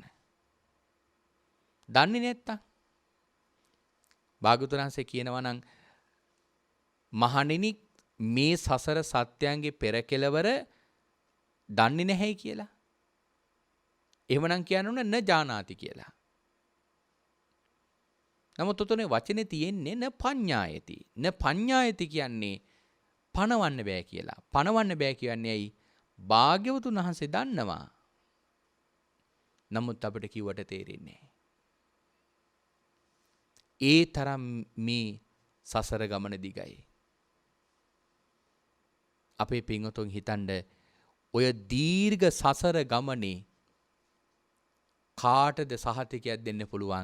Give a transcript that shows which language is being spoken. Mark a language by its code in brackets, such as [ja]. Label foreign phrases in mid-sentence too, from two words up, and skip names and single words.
[si] දන්නේ නැත්තම් භාගතුන් වහන්සේ කියනවා නම් මහණෙනි මේ සසර සත්‍යයන්ගේ පෙර කෙලවර දන්නේ නැහැ කියලා. එහෙමනම් කියන්න ඕන [pi] න ජානාති [si] කියලා. නමුත් උතනේ වචනේ තියෙන්නේ [pi] න පඤ්ඤායති. න පඤ්ඤායති [si] කියන්නේ පණවන්න බෑ කියලා. පණවන්න බෑ කියන්නේ ඇයි? භාග්‍යවතුන් වහන්සේ දන්නවා. නමුත් අපිට කිව්වට තේරෙන්නේ ඒ තරම් මේ සසර ගමන දිගයි. අපේ පින්වතුන් හිතන්න ඔය දීර්ඝ සසර ගමනේ කාටද සහතිකයක් දෙන්න පුළුවන්?